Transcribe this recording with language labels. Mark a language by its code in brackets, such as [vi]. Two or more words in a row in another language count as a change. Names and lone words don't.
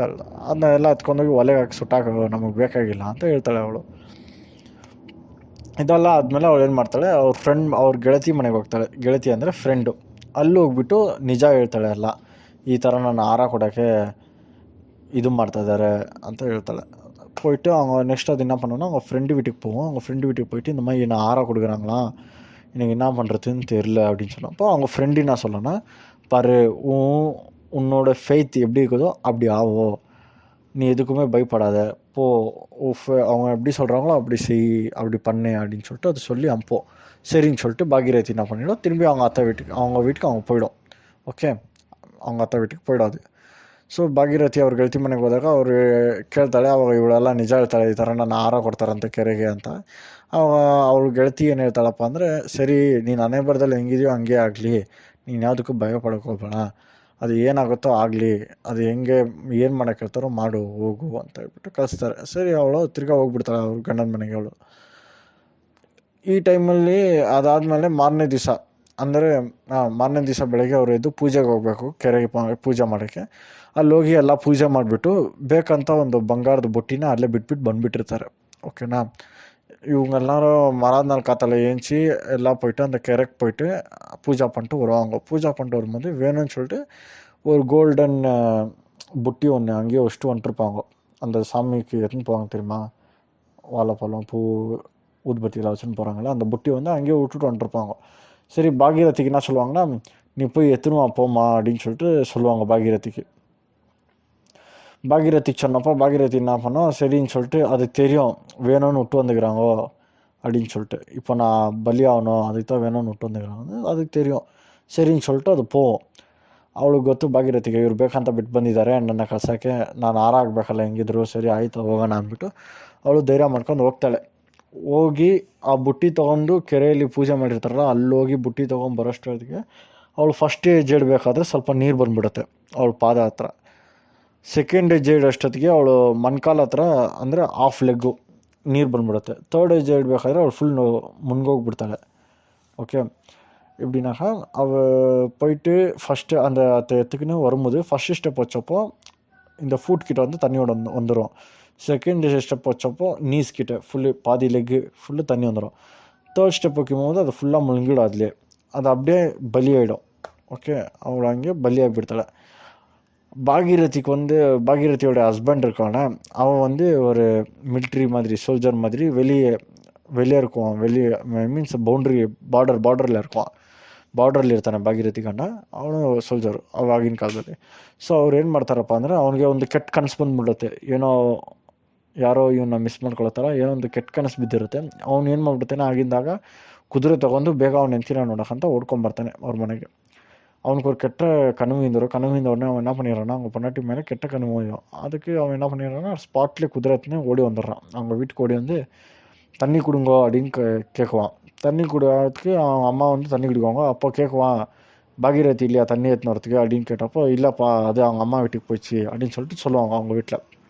[kn] ಅದನ್ನೆಲ್ಲ ಎತ್ಕೊಂಡೋಗಿ ಒಲೆಗೆ ಹಾಕಿ ಸುಟ್ಟಾಕ ನಮಗೆ ಬೇಕಾಗಿಲ್ಲ ಅಂತ ಹೇಳ್ತಾಳೆ ಅವಳು. ಇದೆಲ್ಲ ಆದಮೇಲೆ ಅವಳು ಏನು ಮಾಡ್ತಾಳೆ, ಅವ್ರ ಗೆಳತಿ ಮನೆಗೆ ಹೋಗ್ತಾಳೆ. ಗೆಳತಿ ಅಂದರೆ ಫ್ರೆಂಡು. ಅಲ್ಲಿ ಹೋಗ್ಬಿಟ್ಟು ನಿಜ ಹೇಳ್ತಾಳೆ ಎಲ್ಲ, ಈ ಥರ ನಾನು ಹಾರ ಕೊಡೋಕ್ಕೆ ಇದು ಮಾಡ್ತಾಯಿದ್ದಾರೆ ಅಂತ ಹೇಳ್ತಾಳೆ. [ta] போயிட்டு அவங்க நெக்ஸ்ட் அது என்ன பண்ணோன்னா, அவங்க ஃப்ரெண்டு வீட்டுக்கு போவோம். அவங்க ஃப்ரெண்டு வீட்டுக்கு போயிட்டு இந்த மாதிரி என்ன ஆறா கொடுக்குறாங்களா, எனக்கு என்ன பண்ணுறதுன்னு தெரில அப்படின்னு சொன்னப்போ அவங்க ஃப்ரெண்டு என்ன சொல்லணும்னா, பாரு உன்னோட ஃபெய்த் எப்படி இருக்குதோ அப்படி ஆவோ, நீ எதுக்குமே பயப்படாத, போ அவங்க எப்படி சொல்கிறாங்களோ அப்படி செய், அப்படி பண்ணு அப்படின்னு சொல்லிட்டு அது சொல்லி அனுப்போம். சரின்னு சொல்லிட்டு பாகீரதி என்ன பண்ணிவிடும், திரும்பி அவங்க வீட்டுக்கு அவங்க போயிடும். ஓகே, அவங்க அத்தை வீட்டுக்கு போயிடாது. [kn] ಸೊ ಭಾಗೀರಥಿ ಅವ್ರ ಗೆಳತಿ ಮನೆಗೆ ಹೋದಾಗ ಅವ್ರು ಕೇಳ್ತಾಳೆ, ಅವಾಗ ಇವಳೆಲ್ಲ ನಿಜ ಹೇಳ್ತಾಳೆ, ಈ ಥರ ನನ್ನ ಹಾರ ಕೊಡ್ತಾರಂತೆ ಕೆರೆಗೆ ಅಂತ. ಅವ ಅವ್ಳ ಗೆಳತಿ ಏನು ಹೇಳ್ತಾಳಪ್ಪ ಅಂದರೆ, ಸರಿ ನೀನು ಹಣೆ ಬರದಲ್ಲಿ ಹೆಂಗಿದೆಯೋ ಹಂಗೆ ಆಗಲಿ, ನೀನು ಯಾವುದಕ್ಕೂ ಭಯ ಪಡೋಕೆ ಹೋಗ್ಬೇಡ, ಅದು ಏನಾಗುತ್ತೋ ಆಗಲಿ, ಅದು ಹೆಂಗೆ ಏನು ಮಾಡೋಕ್ಕೆ ಹೇಳ್ತಾರೋ ಮಾಡು ಹೋಗು ಅಂತ ಹೇಳ್ಬಿಟ್ಟು ಕಳಿಸ್ತಾರೆ. ಸರಿ ಅವಳು ತಿರ್ಗಾ ಹೋಗ್ಬಿಡ್ತಾಳೆ ಅವ್ರ ಗಂಡನ ಮನೆಗೆ. ಅವಳು ಈ ಟೈಮಲ್ಲಿ ಅದಾದಮೇಲೆ ಮಾರನೇ ದಿವಸ ಅಂದರೆ ಮಾರನೇ ದಿವಸ ಬೆಳಗ್ಗೆ ಅವ್ರು ಎದ್ದು ಪೂಜೆಗೆ ಹೋಗಬೇಕು, ಕೆರೆಗೆ ಪೂಜೆ ಮಾಡೋಕ್ಕೆ. ಅಲ್ಲಿ ಹೋಗಿ ಎಲ್ಲ ಪೂಜೆ ಮಾಡಿಬಿಟ್ಟು ಬೇಕಂತ ಒಂದು ಬಂಗಾರದ ಬುಟ್ಟಿನ ಅಲ್ಲೇ ಬಿಟ್ಬಿಟ್ಟು ಬಂದುಬಿಟ್ಟಿರ್ತಾರೆ. ಓಕೆನಾ. [ta] இவங்கெல்லாரும் மறாநாள் காத்தால ஏஞ்சி எல்லாம் போயிட்டு அந்த கரைக்கு போயிட்டு பூஜா பண்ணிட்டு வருவாங்க. பூஜா பண்ணிட்டு வரும்போது வேணும்னு சொல்லிட்டு ஒரு கோல்டன் புட்டி ஒன்று அங்கேயே வச்சுட்டு வந்துட்டுருப்பாங்க. அந்த சாமிக்கு எடுத்துன்னு போவாங்க தெரியுமா, வாழைப்பழம் பூ ஊதுபத்தியில் வச்சுன்னு போகிறாங்களே, அந்த புட்டி வந்து அங்கேயே விட்டுட்டு வந்துட்டுருப்பாங்க. சரி பாகீரதிக்கு என்ன சொல்லுவாங்கன்னா, நீ போய் எடுத்துன்னு வா போமா அப்படின்னு சொல்லிட்டு சொல்லுவாங்க பாகீரதிக்கு. பாகீரதிக்கு சொன்னப்போ பாகீரதி என்ன பண்ணோம், சரின்னு சொல்லிட்டு அது தெரியும் வேணும்னு விட்டு வந்துக்கிறாங்கோ அப்படின்னு சொல்லிட்டு, இப்போ நான் பலி ஆகணும் அதுக்கு தான் வேணும்னு விட்டு வந்துக்கிறாங்க அதுக்கு தெரியும். சரின்னு சொல்லிட்டு ಅದು போவோம். [kn] ಅವಳಿಗೆ ಗೊತ್ತು ಭಾಗೀರಥಿಗೆ ಇವ್ರು ಬೇಕಂತ ಬಿಟ್ಟು ಬಂದಿದ್ದಾರೆ ನನ್ನ ಕಳ್ಸೋಕ್ಕೆ, ನಾನು ಹಾರ ಆಗಬೇಕಲ್ಲ ಹೆಂಗಿದ್ರು, ಸರಿ ಆಯಿತು ಹೋಗೋಣ ಅಂದ್ಬಿಟ್ಟು ಅವಳು ಧೈರ್ಯ ಮಾಡ್ಕೊಂಡು ಹೋಗ್ತಾಳೆ. ಹೋಗಿ ಆ ಬುಟ್ಟಿ ತೊಗೊಂಡು ಕೆರೆಯಲ್ಲಿ ಪೂಜೆ ಮಾಡಿರ್ತಾರಲ್ಲ ಅಲ್ಲಿ ಹೋಗಿ ಬುಟ್ಟಿ ತೊಗೊಂಡು ಬರೋಷ್ಟೊತ್ತಿಗೆ ಅವಳು ಫಸ್ಟ್ ಹೆಜ್ಜೆ ಇಡಬೇಕಾದ್ರೆ ಸ್ವಲ್ಪ ನೀರು ಬಂದ್ಬಿಡುತ್ತೆ ಅವಳ ಪಾದ ಹತ್ರ. ಸೆಕೆಂಡ್ ಹೆಜ್ಜೆ ಇಡೋಷ್ಟೊತ್ತಿಗೆ ಅವಳು ಮೊಣಕಾಲು ಹತ್ರ ಅಂದರೆ [en] half leg [kn] ನೀರು ಬಂದ್ಬಿಡುತ್ತೆ. ಥರ್ಡ್ ಹೆಜ್ಜೆ ಇಡಬೇಕಾದ್ರೆ ಅವಳು ಫುಲ್ ಮುನ್ಗೋಗ್ಬಿಡ್ತಾಳೆ. [ta] ஓகே. எப்படின்னாக்கா அவள் போயிட்டு ஃபஸ்ட்டு அந்த எத்துக்குன்னு வரும்போது [en] first step [ta] வச்சப்போ இந்த ஃபுட் கிட்ட வந்து தண்ணியோட வந்துடும். [en] second step [ta] வச்சப்போ நீஸ் கிட்ட ஃபுல்லு பாதி லெக்கு ஃபுல்லு தண்ணி வந்துடும். தேர்ட் ஸ்டெப் வைக்கும்போது அது ஃபுல்லாக முழுங்கிடும். அதுலேயே அது அப்படியே பலியாயிடும். ஓகே. அவள் அங்கே பலியாகிಬಿಡ್ತಾಳೆ. பாகீரதிக்கு வந்து பாகீரதியோட ஹஸ்பண்ட் இருக்கானே அவன் வந்து ஒரு மிலிட்ரி மாதிரி சோல்ஜர் மாதிரி வெளியே இருக்குவான். [kn] வெளியே மீன்ஸ் ಬೌಂಡ್ರಿ ಬಾರ್ಡರಲ್ಲಿ ಇರ್ತಾನೆ. ಬಾರ್ಡ್ರಲ್ಲಿ ಇರ್ತಾನೆ ಭಾಗೀರಥಿ ಗಂಡ, ಅವನು ಸೋಲ್ಜರು ಅವಾಗಿನ ಕಾಲದಲ್ಲಿ. ಸೊ ಅವ್ರು ಏನು ಮಾಡ್ತಾರಪ್ಪ ಅಂದರೆ ಅವನಿಗೆ ಒಂದು ಕೆಟ್ಟ ಕನಸು ಬಂದುಬಿಡುತ್ತೆ. ಏನೋ ಯಾರೋ ಇವನ್ನ ಮಿಸ್ ಮಾಡ್ಕೊಳತ್ತಾರ, ಏನೋ ಒಂದು ಕೆಟ್ಟ ಕನಸು ಬಿದ್ದಿರುತ್ತೆ. ಅವ್ನು ಏನು ಮಾಡ್ಬಿಡ್ತಾನೆ, ಆಗಿದ್ದಾಗ ಕುದುರೆ ತೊಗೊಂಡು ಬೇಗ ಅವ್ನು ಹೆಂಡ್ತಿನ ನೋಡೋಕ್ಕಂತ ಓಡ್ಕೊಂಬರ್ತಾನೆ ಅವ್ರ ಮನೆಗೆ. [ta] அவனுக்கு ஒரு கெட்ட கனவு உடனே அவன் என்ன பண்ணிடுறான்னா, அவங்க பொண்டாட்டி மேலே கெட்ட கனவு வரும். அதுக்கு அவன் என்ன பண்ணிடுறான்னா ஸ்பாட்லேயே குதிரை எடுத்துன்னு ஓடி வந்துடுறான். அவங்க வீட்டுக்கு ஓடி வந்து தண்ணி கொடுங்கோ அப்படின்னு கேட்குவான். தண்ணி கொடுறதுக்கு அவங்க அம்மா வந்து தண்ணி குடிக்குவாங்க. அப்போ கேட்குவான், பாகீரதி இல்லையா தண்ணி எடுத்துன்னு வரத்துக்கு அப்படின்னு கேட்டப்போ, இல்லைப்பா அது அவங்க அம்மா வீட்டுக்கு போயிடுச்சு அப்படின்னு சொல்லிட்டு சொல்லுவாங்க அவங்க வீட்டில்.